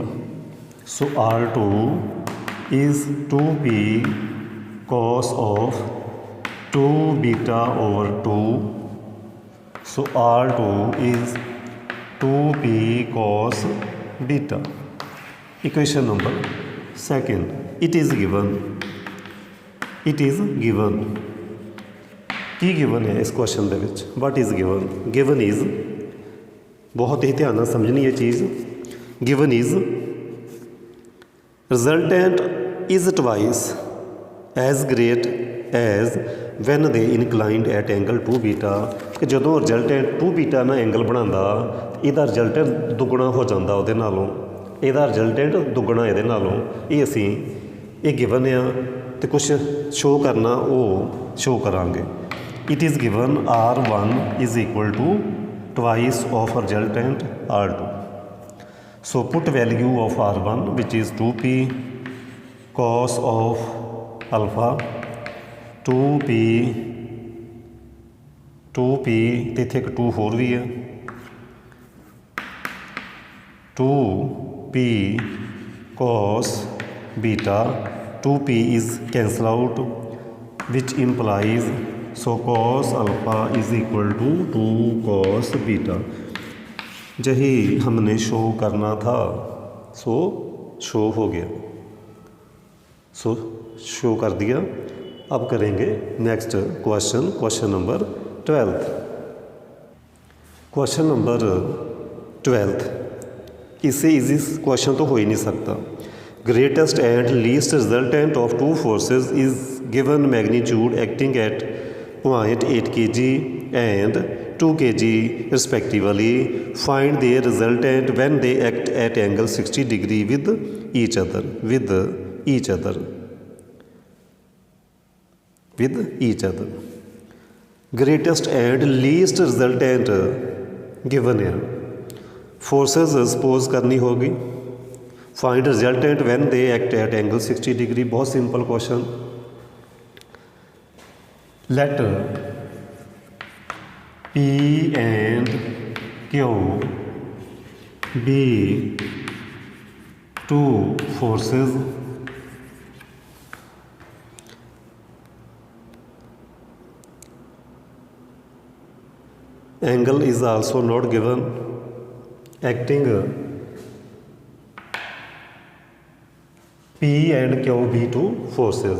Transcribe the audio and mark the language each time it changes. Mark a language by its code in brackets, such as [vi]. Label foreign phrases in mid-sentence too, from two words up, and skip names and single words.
[en] So R2 is 2p cos of 2 beta over 2. So R2 is 2p cos beta. Equation number second. It is given. [pa] ਕੀ ਗਿਵਨ ਹੈ ਇਸ ਕੁਐਸਚਨ ਦੇ ਵਿੱਚ? [en] what is given? given is, [pa] ਬਹੁਤ ਹੀ ਧਿਆਨ ਨਾਲ ਸਮਝਣੀ ਇਹ ਚੀਜ਼, [en] given is Resultant is twice as great as when they inclined at angle 2 beta [pa] कि ਜਦੋਂ ਰਿਜ਼ਲਟੈਂਟ 2 beta ਨਾਲ ਐਂਗਲ ਬਣਾਉਂਦਾ ਇਹਦਾ ਰਿਜ਼ਲਟੈਂਟ ਦੁੱਗਣਾ ਹੋ ਜਾਂਦਾ ਉਹਦੇ ਨਾਲੋਂ, ਇਹਦਾ ਰਿਜ਼ਲਟੈਂਟ ਦੁੱਗਣਾ ਇਹਦੇ ਨਾਲੋਂ। ਇਹ ਅਸੀਂ ਇਹ ਗਿਵਨ ਆ ਤੇ ਕੁਛ ਸ਼ੋਅ ਕਰਨਾ ਉਹ ਸ਼ੋਅ ਕਰਾਂਗੇ। [en] It is given R1 is equal to twice of resultant R2. So put value of R1 which is 2p cos of alpha 2p [pa] ਤੇ ਇੱਥੇ ਇੱਕ 2 ਹੋਰ ਵੀ ਹੈ [en] 2p cos beta 2p is cancel out which implies so cos alpha is equal to 2 cos beta। [hi] यही हमने शो करना था सो शो हो गया, सो शो कर दिया। अब करेंगे [en] next question, question number 12. question number 12 [hi] इससे [en] easy question [hi] तो हो ही नहीं सकता। [en] greatest and least resultant of two forces is given magnitude acting at 0.8 kg and 2 kg respectively. Find their resultant when they act at angle 60 degree with each other, with each other, with each other। greatest and least resultant given है, forces suppose [hi] करनी होगी। [en] find resultant when they act at angle 60 degree, [hi] बहुत [en] simple question. let P and Q be two forces angle is also not given acting P and Q be two forces।